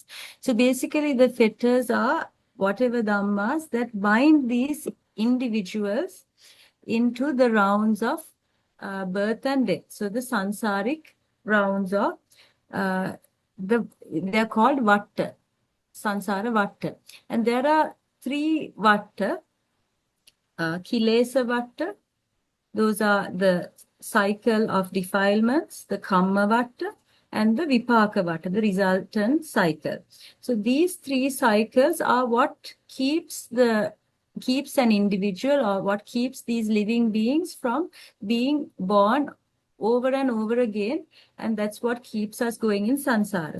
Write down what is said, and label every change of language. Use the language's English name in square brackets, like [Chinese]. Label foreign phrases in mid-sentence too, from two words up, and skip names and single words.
[English] So basically the fetters are whatever dhammas that bind these individuals into the rounds of birth and death. So the sansaric rounds of they are called vatta, [Pali] sansara vatta. [English] And there are 3 vatta, [Pali] kilesa vatta, [English] those are the cycle of defilements, the [Pali] kamma vatta, [English] and the [Pali] vipaka vatta, [English] the resultant cycle. So these 3 cycles are what keeps an individual, or what keeps these living beings from being born over and over again, and that's what keeps us going in samsara.